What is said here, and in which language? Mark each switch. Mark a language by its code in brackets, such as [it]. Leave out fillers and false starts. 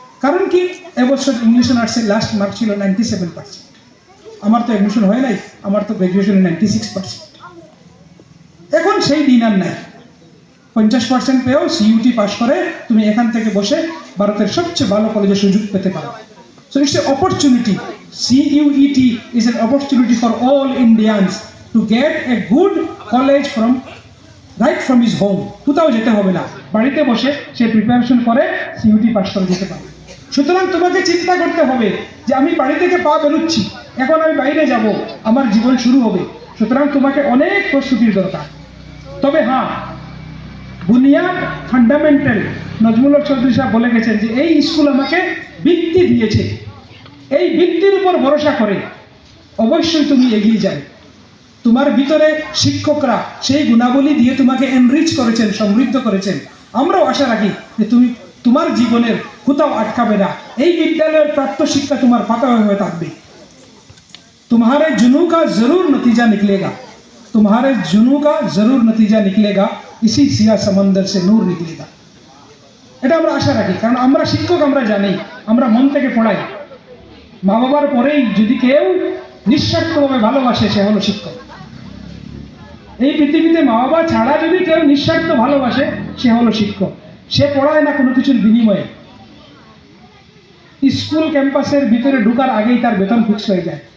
[bn] কারণ কি, এবছর ইংলিশ অনার্সের লাস্ট মার্ক ছিল 97%। আমার তো অ্যাডমিশন হয় নাই, আমার তো গ্র্যাজুয়েশনে 96%। এখন সেই দিন আর নাই। 50% পেয়েও CUT পাস করে তুমি এখান থেকে বসে ভারতের সবচেয়ে ভালো কলেজে সুযোগ পেতে পারো। [en] So it's an opportunity. CUET is an opportunity for all Indians to get a good college right from his home. [bn] কোথাও যেতে হবে না, বাড়িতে বসে সে প্রিপারেশন করে CUT পাস করে যেতে পারে। সুতরাং তোমাকে চিন্তা করতে হবে যে আমি বাড়ি থেকে পা বেরোচ্ছি, এখন আমি বাইরে যাব, আমার জীবন শুরু হবে। সুতরাং তোমাকে অনেক প্রস্তুতির দরকার। তবে হ্যাঁ, বুনিয়াদ, ফান্ডামেন্টাল, নজমুল হক চৌধুরী সাহেব বলে গেছেন যে এই স্কুল আমাকে ভিত্তি দিয়েছে, এই ভিত্তির উপর ভরসা করে অবশ্যই তুমি এগিয়ে যাবে। তোমার ভিতরে শিক্ষকরা সেই গুণাবলী দিয়ে তোমাকে এনরিচ করেছেন, সমৃদ্ধ করেছেন। আমরাও আশা রাখি যে তুমি তোমার জীবনের কোথাও আটকাবে না, এই বিদ্যালয়ের প্রাপ্ত শিক্ষা তোমার পাতা হয়ে থাকবে। [hi] तुम्हारे जुनू का जरूर नतीजा निकलेगा, तुम्हारे जुनू का जरूर नतीजा निकलेगा, इसी सिया समंदर से नूर निकलेगा। [bn] এটা আমরা আশা রাখি, কারণ আমরা শিক্ষক, আমরা জানি, আমরা মন থেকে পড়াই। মা বাবার পরেই যদি কেউ নিঃস্বার্থভাবে ভালোবাসে সে হলো শিক্ষক। এই পৃথিবীতে মা বাবা ছাড়া যদি কেউ নিঃস্বার্থ ভালোবাসে সে হলো শিক্ষক। সে পড়ায় না কোনো কিছুর বিনিময়ে। স্কুল ক্যাম্পাসের ভিতরে ঢোকার আগেই তার বেতন ফিক্স হয়ে যায়,